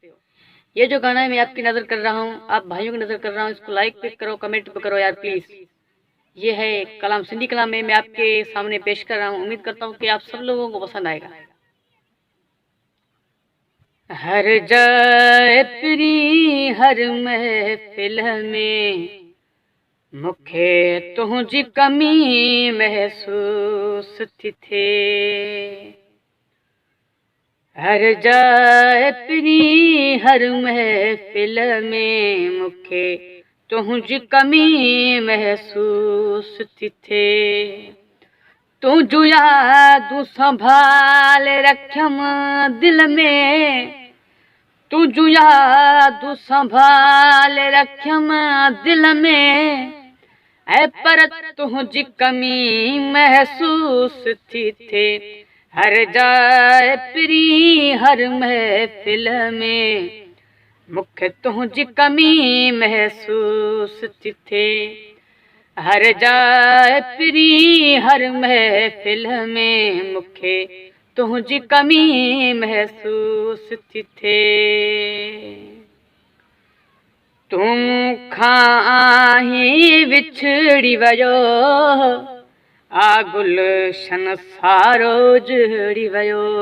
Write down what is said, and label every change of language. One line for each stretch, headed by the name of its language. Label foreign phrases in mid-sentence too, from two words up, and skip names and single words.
Hindi: ये जो गाना है मैं आपकी नज़र कर रहा हूँ, आप भाइयों की नज़र कर रहा हूँ, इसको लाइक भी करो, कमेंट भी करो यार प्लीज़। ये है कलाम सिंधी कलाम में मैं आपके सामने पेश कर रहा हूँ। उम्मीद करता हूँ कि आप सब लोगों को पसंद आएगा।
Sindhi: हर जाए प्री हर महफिल में मूंखे तुंहिंजी कमी महसूस थी थे। हर जाए प्री हर महफिल में मूंखे तुंहिंजी कमी महसूस थी थे। तूं जो यादूं संभाल रखियम दिल में, तूं जो यादूं संभाल रखियम दिल में, ऐ पर तुंहिंजी कमी महसूस थी थे। हर जाए प्री हर महफिल में मूंखे तुंहिंजी कमी महसूस थी थे। हर जाए प्री हर महफिल में मूंखे तुंहिंजी कमी महसूस थी थे। तूं खां विछड़ी वियो आ गुलशन सारो जड़ी वियो।